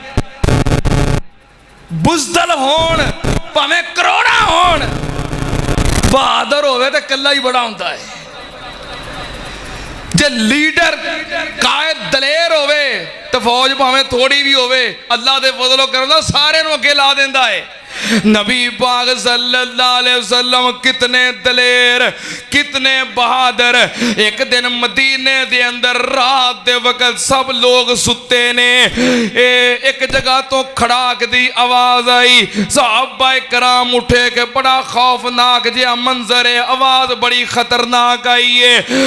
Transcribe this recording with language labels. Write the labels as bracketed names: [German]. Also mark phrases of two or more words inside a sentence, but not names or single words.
[Punjabi] ਬੁਜ਼ਦਲ ਹੋਣ ਭਾਵੇਂ ਕਰੋੜਾਂ ਹੋਣ, ਬਹਾਦਰ ਹੋਵੇ ਤੇ ਇਕੱਲਾ ਹੀ ਬੜਾ ਹੁੰਦਾ ਹੈ। ਜੇ ਲੀਡਰ ਕਾਇਦ ਦਲੇਰ ਹੋਵੇ ਤੇ ਫੌਜ ਭਾਵੇਂ ਥੋੜੀ ਵੀ ਹੋਵੇ, ਅੱਲਾ ਦੇ ਫਜ਼ਲ ਕਰਮ ਨਾਲ ਸਾਰਿਆਂ ਨੂੰ ਅੱਗੇ ਲਾ ਦਿੰਦਾ ਹੈ। ਨਬੀ ਪਾਕ [Arabic] صلى الله عليه وسلم [Punjabi] ਕਿਤਨੇ ਦਲੇਰ, ਕਿਤਨੇ ਬਹਾਦੁਰ। ਇਕ ਦਿਨ ਮਦੀਨੇ ਦੇ ਅੰਦਰ ਰਾਤ ਦੇ ਵਕਤ ਸਭ ਲੋਕ ਸੁੱਤੇ ਨੇ, ਇਕ ਜਗ੍ਹਾ ਤੋ ਖੜਾਕ ਦੀ ਆਵਾਜ਼ ਆਈ। ਸਹਾਬਾ ਕਰਾਮ ਉੱਠੇ ਕੇ ਬੜਾ ਖ਼ੌਫ਼ਨਾਕ ਜਿਹਾ ਮੰਜ਼ਰ ਹੈ, ਆਵਾਜ਼ ਬੜੀ ਖ਼ਤਰਨਾਕ ਆਈ ਹੈ।